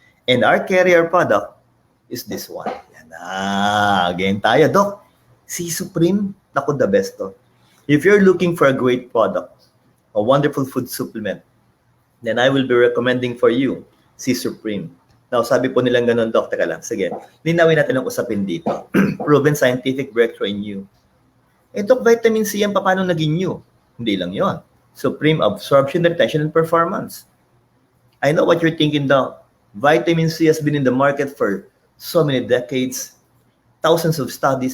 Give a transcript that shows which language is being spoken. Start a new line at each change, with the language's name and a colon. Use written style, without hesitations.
English: And our carrier product is this one.
Filipino: Yan na. Again tayo, Doc.
English: C Supreme, naku, the best to. If you're looking for a great product, a wonderful food supplement, then I will be recommending for you C Supreme.
Filipino: Now, sabi po nilang ganun, Doc, teka lang. Sige, linawin natin ang usapin dito.
English: Proven scientific breakthrough in you. Doc, vitamin C yan,
Filipino: paano naging new? Hindi lang yon.
English: Supreme absorption, retention, and performance. I know what you're thinking, Doc. Vitamin C has been in the market for so many decades, thousands of studies.